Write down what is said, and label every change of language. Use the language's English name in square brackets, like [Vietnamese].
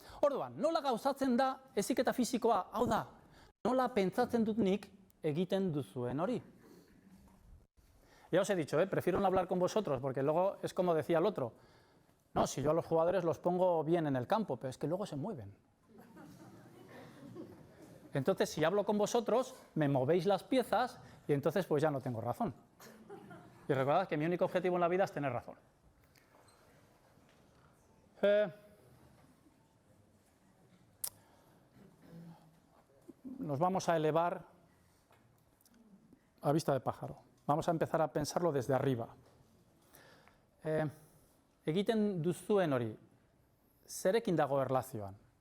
[Basque] Orduan, nola gauzatzen da heziketa fisikoa? Hau da, nola pentsatzen dut nik egiten duzuen hori? [Spanish] Ya os he dicho, prefiero no hablar con vosotros, porque luego es como decía el otro. No, si yo a los jugadores los pongo bien en el campo, pero es que luego se mueven. Entonces, si hablo con vosotros, me movéis las piezas y entonces pues ya no tengo razón. Y recordad que mi único objetivo en la vida es tener razón. Nos vamos a elevar a vista de pájaro. Vamos a empezar a pensarlo desde arriba. [Basque] Egiten duzuen hori, zerekin dago erlazioan?